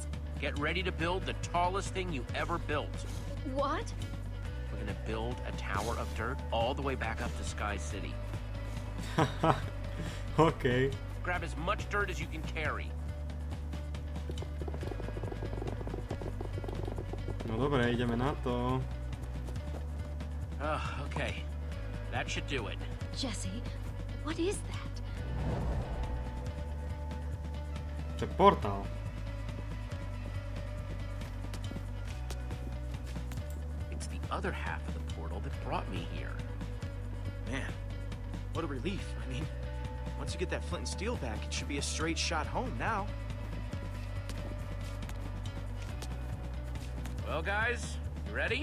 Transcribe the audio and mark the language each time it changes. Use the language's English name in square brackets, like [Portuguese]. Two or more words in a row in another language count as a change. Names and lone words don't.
[English] Get ready to build the tallest thing you ever built. What? We're gonna build a tower of dirt all the way back up to Sky City. Okay. Grab as much dirt as you can carry. [Slovak] No dobre, ideme na to. [English] Okay. That should do it. Jesse, what is that? [Slovak] To je portál. [English] It's the other half of the portal that brought me here. Man, what a relief. I mean, once you get that flint and steel back, it should be a straight shot home now. Well, guys, you ready?